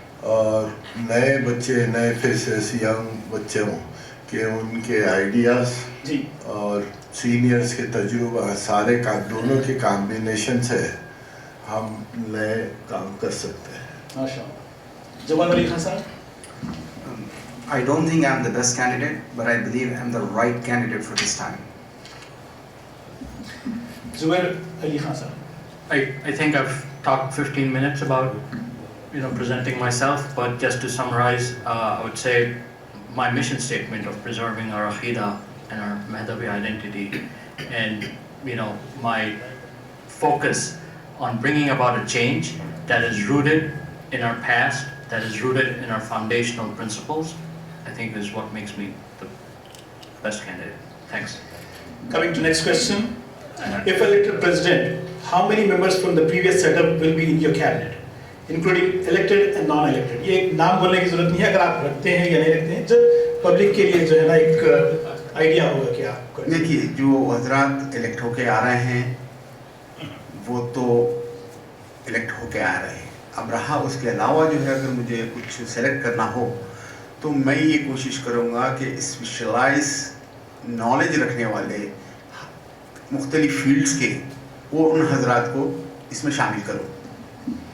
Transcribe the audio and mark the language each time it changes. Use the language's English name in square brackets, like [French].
[Urdu] اور نئے بچے نئے فیسز ینگ بچے ہوں کہ ان کے آئیڈیاز جی اور سینئرز کے تجربہ سارے دونوں کے کامبینیشن سے ہم نئے کام کر سکتے ہیں. ماشاء اللہ. جواد علی خان صاحب. [English] I don't think I'm the best candidate, but I believe I'm the right candidate for this time. [Urdu] زبیر علی خان صاحب. [English] I think I've talked 15 minutes about, presenting myself, but just to summarize, I would say my mission statement of preserving our Aqidah and our Madhabi identity, and, my focus on bringing about a change that is rooted in our past, that is rooted in our foundational principles, I think is what makes me the best candidate. Thanks. Coming to next question. If elected president, how many members from the previous setup will be in your cabinet, including elected and non-elected? [Urdu] یہ نام بولنے کی ضرورت نہیں ہے, اگر آپ رکھتے ہیں یا نہیں رکھتے ہیں, جب پبلک کے لیے جو ہے نا ایک آئیڈیا ہوگا کہ آپ کو. دیکھیے, جو حضرات الیکٹ ہو کے آ رہے ہیں وہ تو الیکٹ ہو کے آ رہے ہیں. اب رہا اس کے علاوہ جو ہے, اگر مجھے کچھ سلیکٹ کرنا ہو تو میں یہ کوشش کروں گا کہ اسپیشلائز نالج رکھنے والے مختلف فیلڈز کے وہ ان حضرات کو اس میں شامل کروں.